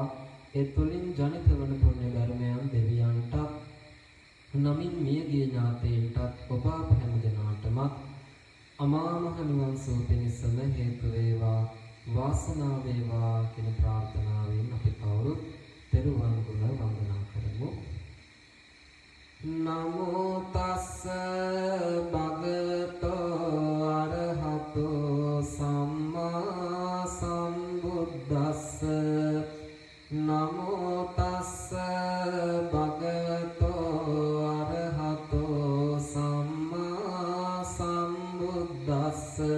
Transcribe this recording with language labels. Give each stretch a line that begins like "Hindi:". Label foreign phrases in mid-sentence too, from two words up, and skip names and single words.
Sinhala: ඒ තුලින් ජනිත වන පුණ්‍ය ධර්මයන් දෙවියන්ට නමින් මියගිය ඥාතීන්ටත් ඔබ අප හැම දෙනාටම අමා මහ නිවන් සුව පිණිසම හේතු වේවා, වාසනාව වේවා කියන ප්‍රාර්ථනාවෙන් අපි කවුරුත් තෙරුවන් ගුණ වන්දනා කරමු.
Pali: නමෝ තස්ස භගවතෝ අරහතෝ සම්මා සම්බුද්දස්ස. නමෝ තස්ස භගවතෝ අරහතෝ සම්මා සම්බුද්දස්ස.